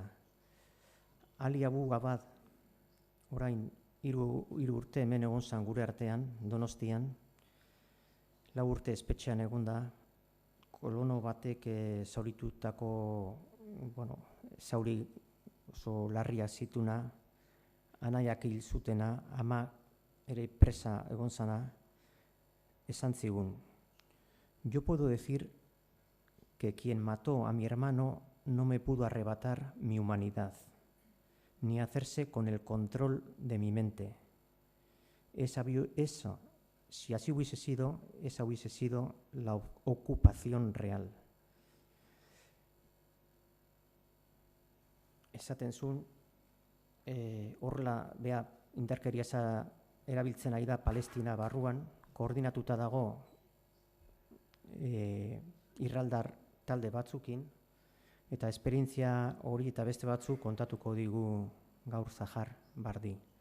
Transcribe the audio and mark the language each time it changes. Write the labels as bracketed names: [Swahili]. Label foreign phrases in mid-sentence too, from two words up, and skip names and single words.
[Basque] Ali Abu Gabad, orain 3 urte hemen egon zan gure artean, Donostian, 4 urte espetxean egon da, kolono batek zauritutako, zauri oso larria zituna, anaiak hil zutena, ama ere presa egon zana, esan zigun. [Spanish] Yo puedo decir que quien mató a mi hermano no me pudo arrebatar mi humanidad, ni hacerse con el control de mi mente. Si así hubiese sido, esa hubiese sido la ocupación real. [Basque] Esaten zuen, horrela, indarkeria erabiltzen ari da Palestina barruan, koordinatuta dago irraldar talde batzukin, eta esperientzia hori eta beste batzuk kontatuko digu gaur Sahar Bardi.